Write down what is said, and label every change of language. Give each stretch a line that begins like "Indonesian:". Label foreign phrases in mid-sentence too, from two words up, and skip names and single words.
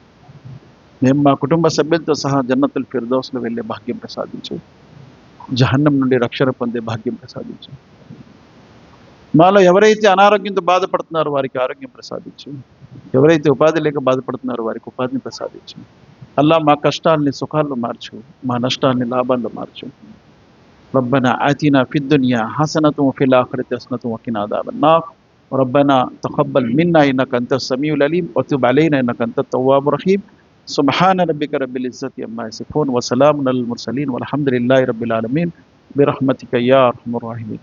Telugu: మేము మా కుటుంబ సభ్యులతో సహా జన్నతుల్ ఫిర్దౌస్లో వెళ్ళే భాగ్యం ప్రసాదించు, జహన్నం నుండి రక్షణ పొందే భాగ్యం ప్రసాదించు. మాలో ఎవరైతే అనారోగ్యంతో బాధపడుతున్నారో వారికి ఆరోగ్యం ప్రసాదించు, ఎవరైతే ఉపాధి లేక బాధపడుతున్నారో వారికి ఉపాధిని ప్రసాదించు. అల్లా మా కష్టాలని సుఖాల్లో మార్చు, మా నష్టాన్ని లాభాల్లో మార్చు.
Arabic: ربنا آتنا في الدنيا حسنة وفي الآخرة حسنة وقنا عذاب النار ربنا تقبل منا إنك أنت السميع العليم وتب علينا إنك أنت التواب الرحيم سبحان ربك رب العزة عما يصفون وسلام على المرسلين والحمد لله رب العالمين برحمتك يا أرحم الراحمين.